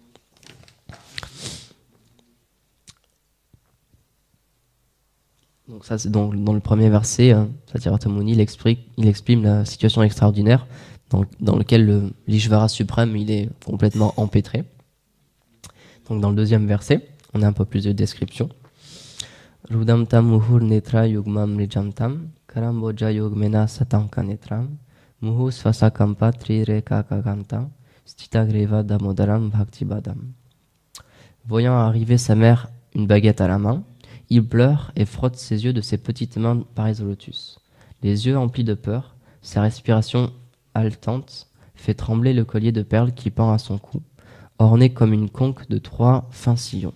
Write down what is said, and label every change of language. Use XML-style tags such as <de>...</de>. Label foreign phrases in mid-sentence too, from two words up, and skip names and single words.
<fr>Donc ça c'est dans le premier verset, Satyavarta Muni il exprime la situation extraordinaire dans lequel l'Ishvara suprême il est complètement empêtré. Donc dans le deuxième verset, on a un peu plus de description.</fr> <sa>Rudam tam muhur netra yugmam rijam tam karamboja yugmena satanka netram muhu svasakampa trireka kagamta stitagreva damodaram bhaktibadam.</sa> <fr>Voyant arriver sa mère une baguette à la main, il pleure et frotte ses yeux de ses petites mains pareilles au lotus. Les yeux emplis de peur, sa respiration haletante fait trembler le collier de perles qui pend à son cou, orné comme une conque de 3 fins sillons.</fr>